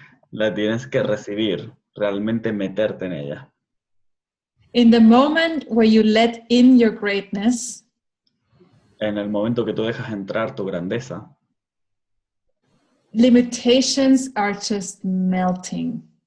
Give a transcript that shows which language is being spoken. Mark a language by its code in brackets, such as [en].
[es] La tienes que recibir, realmente meterte en ella. [en] In the moment where you let in your greatness, [es] en el momento que tú dejas entrar tu grandeza, [en] limitations are just melting.